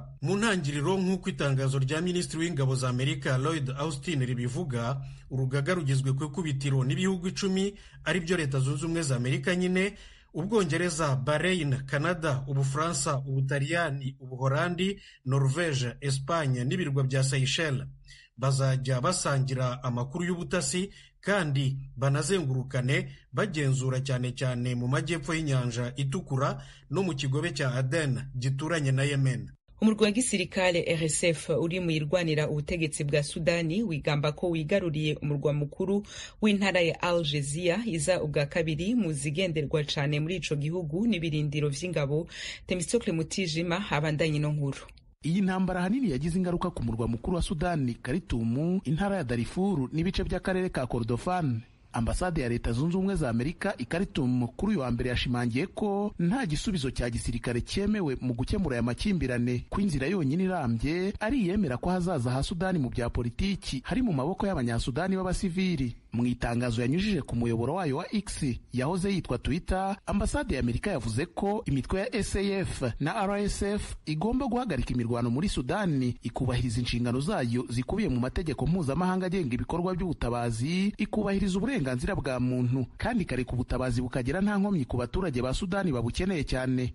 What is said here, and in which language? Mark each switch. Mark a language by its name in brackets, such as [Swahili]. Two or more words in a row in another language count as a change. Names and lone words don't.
[Kinyarwanda] Mu ntangiriro, nk'uko itangazo rya Minisitiri w'Ingabo za Amerika Lloyd Austin ribivuga, urugaga rugizwe ku ikubitiro n'ibihugu 10 ari byo Leta zunze ubumwe za Amerika nyine, Ubwongereza, Bahrain, Canada, Ubufaransa, Ubutaliyani, Ubuholandi, Norvege, Espagne n'ibirwa bya Seychelles. bazajya basangira amakuru y'ubutasi kandi banazengurukane bagenzura cyane cyane mu majyepfo y'inyanja itukura no mu kigobe cya Aden gituranye na Yemen. [Rundi] Umurwi wa gisirikare RSF uri mu yirwanira ubutegetsi bwa Sudani wigamba ko wigaruriye umurwa mukuru w'intara ya Al Jazira iza ubwa kabiri mu zigenderwa cane muri ico gihugu n'ibirindiro vy'ingabo. Temistokle Mutijima abandanye no nkuru. [Kinyarwanda] Iyi ntambara hanini yagize ingaruka ku murwa mukuru wa Sudani, Khartoum, intara ya Darfur n'ibice by'akarere ka Kordofan. Ambasade ya Leta Zunze Ubumwe za Amerika i Khartoum kuri uyu wa mbere yashimangiye ko nta gisubizo cya gisirikare cyemewe mu gukemura aya makimbirane, ko inzira yonyine irambye ari iyemera ko hazaza ha Sudani mu bya politiki hari mu maboko y'abanyasudani b'abasivili. Mu itangazo yanyujije ku muyoboro wayo wa X yahoze yitwa Twitter, ambasade ya Amerika yavuze ko imitwe ya SAF na RSF igomba guhagarika imirwano muri Sudani, ikubahiriza inshingano zayo zikubiye mu mategeko mpuzamahanga agenga ibikorwa by'ubutabazi, ikubahiriza uburenganzira bwa muntu kandi ikareka ubutabazi bukagera nta nkomyi ku baturage ba Sudani babukeneye cyane.